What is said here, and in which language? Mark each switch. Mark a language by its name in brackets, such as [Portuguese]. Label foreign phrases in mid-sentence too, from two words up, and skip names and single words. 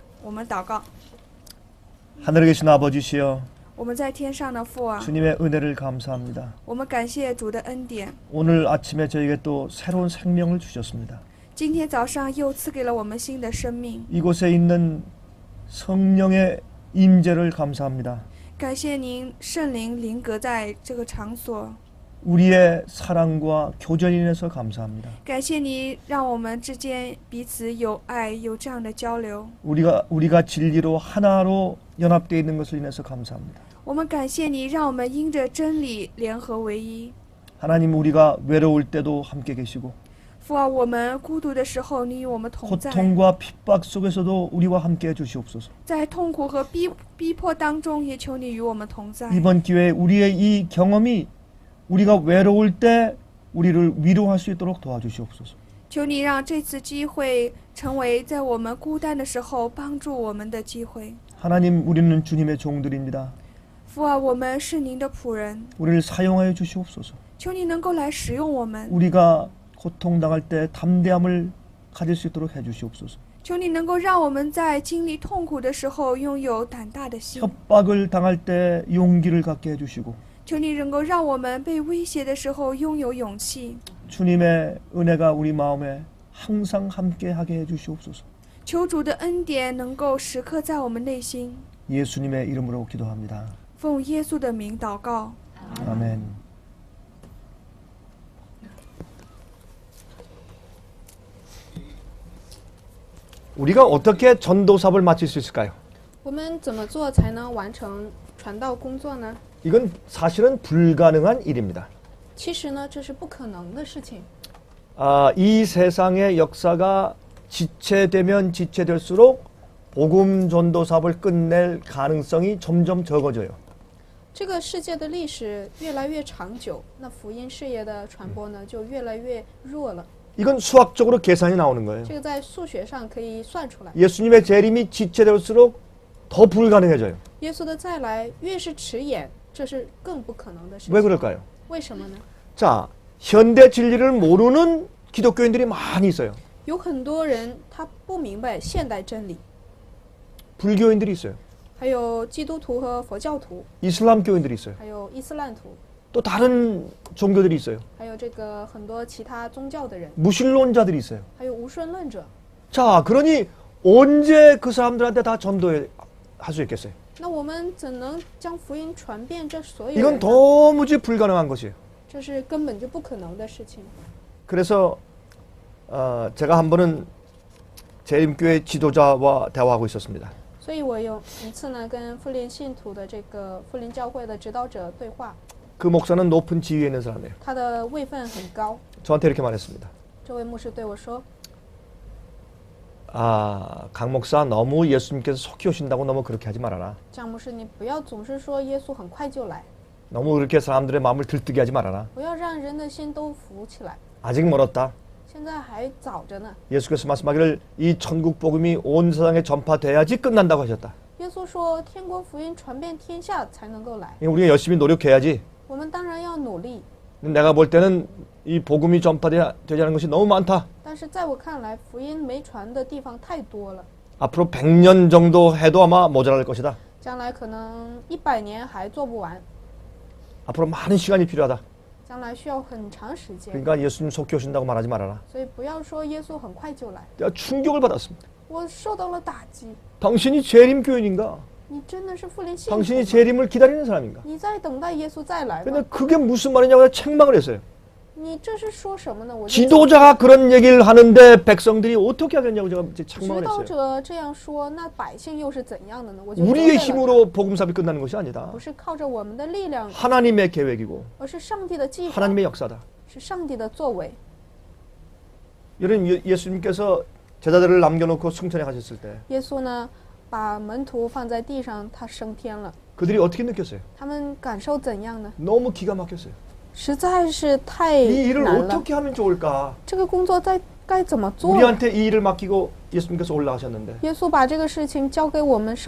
[Chinese] 我们祷告， [Korean] 하늘에 계신 아버지시여, [Chinese] 我们在天上的父啊， [Korean] 주님의 은혜를 감사합니다. [Chinese] 我们感谢主的恩典。 [Korean] 오늘 아침에 저에게 또 새로운 생명을 주셨습니다. [Chinese] 今天早上又赐给了我们新的生命， [Korean] 이곳에 있는 성령의 임재를 감사합니다. [Chinese] 感谢您圣灵临格在这个场所， [Korean] 우리의 사랑과 교제를 인해서 감사합니다. [Chinese] 感谢你让我们之间彼此有爱，有这样的交流。 [Korean] 우리가 진리로 하나로 연합되어 있는 것을 인해서 감사합니다. [Chinese] 我们感谢你让我们因着真理联合为一。 [Korean] 하나님, 우리가 외로울 때도 함께 계시고 [Chinese] 父啊，我们孤独的时候，你与我们同在； [Korean] 고통과 핍박 속에서도 우리와 함께 해주시옵소서. [Chinese] 在痛苦和逼迫当中，也求你与我们同在。 [Korean] 이번 기회에 우리의 이 경험이 우리가 외로울 때 우리를 위로할 수 있도록 도와주시옵소서. [Chinese] 求你让这次机会成为在我们孤单的时候帮助我们的机会。 [Korean] 하나님, 우리는 주님의 종들입니다. [Chinese] 父啊，我们是您的仆人， [Korean] 우리를 사용하여 주시옵소서. [Chinese] 求你能够来使用我们， [Korean] 우리가 고통당할 때 담대함을 가질 수 있도록 해주시옵소서. [Chinese] 求你能够让我们在经历痛苦的时候拥有胆大的心， [Korean] 협박을 당할 때 용기를 갖게 해주시고 [Chinese] 求你能够让我们被威胁的时候拥有勇气， [Korean] 주님의 은혜가 우리 마음에 항상 함께하게 해주시옵소서. [Chinese] 求主的恩典能够时刻在我们内心。 [Korean] 예수님의 이름으로 기도합니다. [Chinese] 奉耶稣的名祷告， [Korean] 아멘. 우리가 어떻게 전도 사업을 마칠 수 있을까요? [Chinese] 我们怎么做才能完成传道工作呢？ [Korean] 이건 사실은 불가능한 일입니다. [Chinese] 其实呢，这是不可能的事情。 [Korean] 이 세상의 역사가 지체되면 지체될수록 복음 전도 사업을 끝낼 가능성이 점점 적어져요. [Chinese] 这个世界的历史越来越长久，那福音事业的传播呢就越来越弱了。 [Korean] 이건 수학적으로 계산이 나오는 거예요. [Chinese] 这个在数学上可以算出来。 [Korean] 예수님의 재림이 지체될수록 더 불가능해져요. [Chinese] 耶稣的再来越是迟延，这是更不可能的事 [Korean] 왜 [Chinese] 情。 [Korean] 그럴까요? [Chinese] 为什么呢？ [Korean] 자, 현대 진리를 모르는 기독교인들이 많이 있어요. [Chinese] 有很多人他不明白现代真理， [Korean] 불교인들이 있어요. [Chinese] 还有基督徒和佛教徒， [Korean] 이슬람 교인들이 있어요. [Chinese] 还有伊斯兰徒， [Korean] 또 다른 종교들이 있어요. [Chinese] 还有这个很多其他宗教的人， [Korean] 무신론자들이 있어요. [Chinese] 还有无神论者。 [Korean] 자, 그러니 언제 그 사람들한테 다 전도할 수 있겠어요? [Chinese] 那我们怎能将福音传遍这所有 [Korean] 이건 [Chinese] 人呢？ [Korean] 도무지 불가능한 것이에요. [Chinese] 这是根本就不可能的事情。 [Korean] 그래서 제가 한 번은 재림교회 지도자와 대화하고 있었습니다. [Chinese] 所以我有一次呢，跟富林信徒的这个富林教会的指导者对话， [Korean] 그 목사는 높은 지위에 있는 사람이에요. [Chinese] 他的位分很高。 [Korean] 저한테 이렇게 말했습니다. [Chinese] 这位牧师对我说 [Korean] 강 목사 너무 예수님께서 속히 오신다고 너무 그렇게 하지 말아라. [Chinese] 张牧师，你不要总是说耶稣很快就来， [Korean] 너무 그렇게 사람들의 마음을 들뜨게 하지 말아라. [Chinese] 不要让人的心都浮起来。 [Korean] 아직 멀었다. [Chinese] 现在还早着呢。 [Korean] 예수께서 말씀하기를 이 천국 복음이 온 세상에 전파돼야지 끝난다고 하셨다. [Chinese] 耶稣说，天国福音传遍天下才能够来。 [Korean] 우리가 열심히 노력해야지. [Chinese] 我们当然要努力， [Korean] 내가 볼 때는 이 복음이 전파되지 않은 것이 너무 많다. [Chinese] 但是在我看来，福音没传的地方太多了。 [Korean] 앞으로 100년 정도 해도 아마 모자랄 것이다. [Chinese] 将来可能100年还做不完， [Korean] 앞으로 많은 시간이 필요하다. [Chinese] 将来需要很长时间。 [Korean] 그러니까 예수님 속히 오신다고 말하지 말아라. [Chinese] 所以不要说耶稣很快就来。 [Korean] 내가 충격을 받았습니다. [Chinese] 我受到了打击。 [Korean] 당신이 재림 교인인가? [Chinese] 你真的是复临信徒 [Korean] 당신이 [Chinese] 吗？ [Korean] 재림을 기다리는 사람인가? [Chinese] 你在等待耶稣再来 [Korean] 근데 [Chinese] 吗？ [Korean] 그게 무슨 말이냐고 내가 책망을 했어요. [Chinese] 你这是说什么呢？我就 [Korean] 지도자가 그런 얘기를 하는데 백성들이 어떻게 하겠냐고 제가 이제 [Chinese] 指 [Korean] 책망을 [Chinese] 导 [Korean] 했어요. [Chinese] 者这样说，那百姓又是怎样的呢？我就责 [Korean] 우리의 [Chinese] 备了 [Korean] 힘으로 복음사업이 끝나는 것이 아니다. [Chinese] 他，不是靠着我们的力量， [Korean] 하나님의 계획이고 [Chinese] 而是上帝的计划， [Korean] 하나님의 역사다. [Chinese] 是上帝的作为。 [Korean] 여러분 예수님께서 제자들을 남겨놓고 승천해 가셨을 때 [Chinese] 耶稣呢，把门徒放在地上，他升天了。 [Korean] 그들이 어떻게 느꼈어요? [Chinese] 他们感受怎样呢？ [Korean] 너무 기가 막혔어요. [Chinese] 实在是太 [Korean] 이 일을 [Chinese] 难了。 [Korean] 어떻게 하면 좋을까? [Chinese] 这个工作该怎么做？ [Korean] 우리한테 이 일을 맡기고 예수님께서 올라가셨는데 [Chinese] 耶稣把这个事情交给我们升